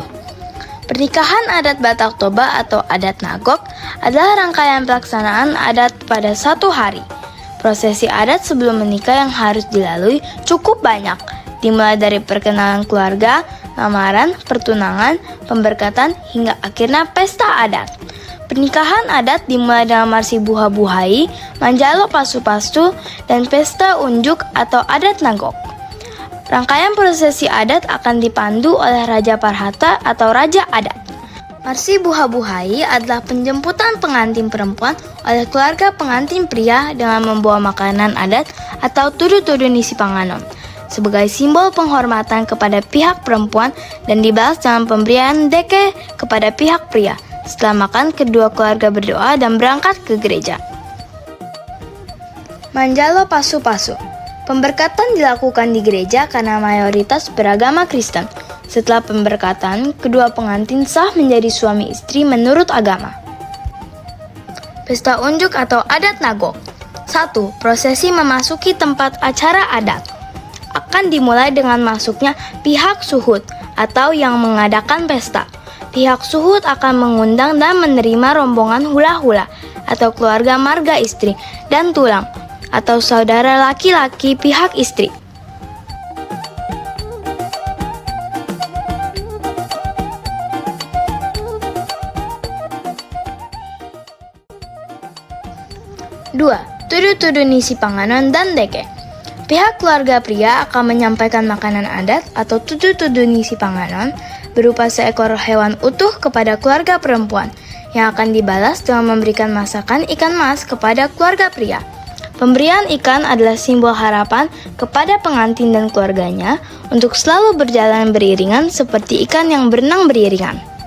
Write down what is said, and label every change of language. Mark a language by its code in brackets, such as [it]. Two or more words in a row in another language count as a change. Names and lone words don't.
[id] Pernikahan adat Batak Toba atau adat Nagok adalah rangkaian pelaksanaan adat pada satu hari. Prosesi adat sebelum menikah yang harus dilalui cukup banyak, dimulai dari perkenalan keluarga, lamaran, pertunangan, pemberkatan, hingga akhirnya pesta adat. Pernikahan adat dimulai dengan marsi buha-buhai, manjalo pasu-pasu, dan pesta unjuk atau adat Nagok. Rangkaian prosesi adat akan dipandu oleh Raja Parhata atau Raja Adat. Marsi buha-buhai adalah penjemputan pengantin perempuan oleh keluarga pengantin pria dengan membawa makanan adat atau tudu-tudu nisi panganon sebagai simbol penghormatan kepada pihak perempuan dan dibalas dengan pemberian deke kepada pihak pria. Setelah makan, kedua keluarga berdoa dan berangkat ke gereja. Manjalo pasu-pasu. Pemberkatan dilakukan di gereja karena mayoritas beragama Kristen. Setelah pemberkatan, kedua pengantin sah menjadi suami istri menurut agama. Pesta unjuk atau adat Nagok. 1. Prosesi memasuki tempat acara adat. Akan dimulai dengan masuknya pihak suhud atau yang mengadakan pesta. Pihak suhud akan mengundang dan menerima rombongan hula-hula atau keluarga marga istri dan tulang atau saudara laki-laki pihak istri. Dua, tudu-tudu nisi panganon dan deke. Pihak keluarga pria akan menyampaikan makanan adat atau tudu-tudu nisi panganon berupa seekor hewan utuh kepada keluarga perempuan yang akan dibalas dengan memberikan masakan ikan mas kepada keluarga pria. Pemberian ikan adalah simbol harapan kepada pengantin dan keluarganya untuk selalu berjalan beriringan seperti ikan yang berenang beriringan.